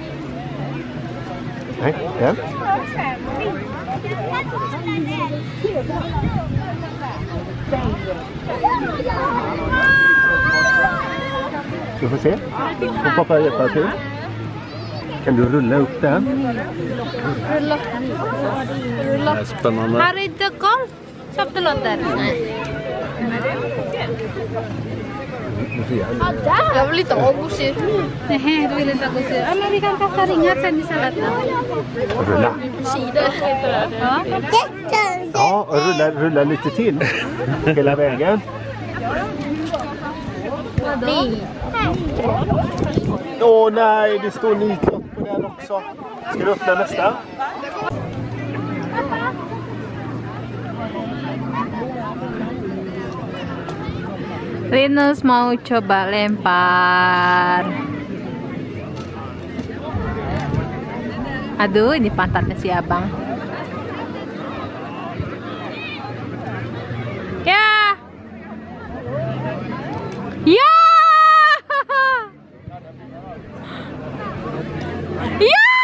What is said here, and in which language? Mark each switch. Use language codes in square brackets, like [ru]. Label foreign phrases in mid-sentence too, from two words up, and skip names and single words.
[sv] Nej, den. Du får se. Får pappa hjälpa till. Kan du rulla upp den? Rulla. Det är spännande. [id] Hari itu kok satu lotter. [sv] Jag vill inte ha gosir. Nej, du vill inte ha gosir. Eller vi kan kasta ringar sen i salaten. Rulla. Cider. Ja, rulla lite till. Hela vägen. Nej. Åh nej, det står nitlott på den också. Ska du öppna nästa? [id] Linus mau coba lempar. Aduh, ini pantatnya si abang. Ya. Ya. Ya.